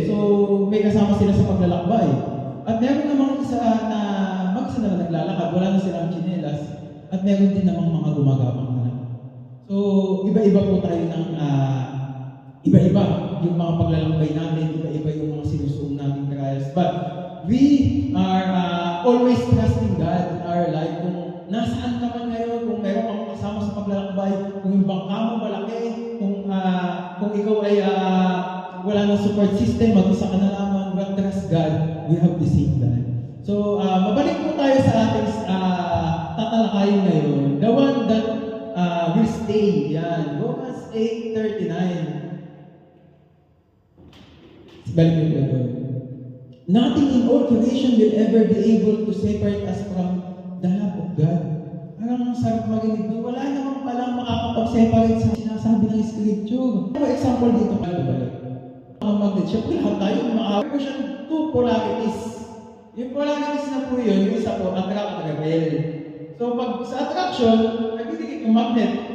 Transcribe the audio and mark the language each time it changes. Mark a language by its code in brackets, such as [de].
[tl] So, may kasama sila sa paglalakbay. At meron namang isa na mag-isa na naglalakad, wala na silang chinelas. At meron din namang mga gumagapang na lang. So, iba-iba po tayo ng iba-iba yung mga paglalakbay namin, iba-iba yung mga sinusuong namin trials. [en] But we are always trusting God in our life. [tl] Kung nasaan ka man ngayon, kung meron kang kasama sa paglalakbay, kung yung bangka mo malaki, kung ikaw ay wala ng support system, mag-isa ka na lamang, [en] but trust God, we have the same God. [tl] So, mabalik po tayo sa ating tatalakayin ngayon. [en] The one that will stay. Yan. Romans 8:39. [tl] Balik mo po ito. [en] Nothing in all creation will ever be able to separate us from the love of God. [tl] Parang sarap marinig doon. Wala namang palang makakapag-separate sa sinasabi ng Scripture. For example dito, balik. Ang magnet, siyempre lahat tayo, makakawin ko siya two polarities. Yung polarities na po yun, yung isa po, attract at repel. So pag sa attraction, nagdidikit yung magnet.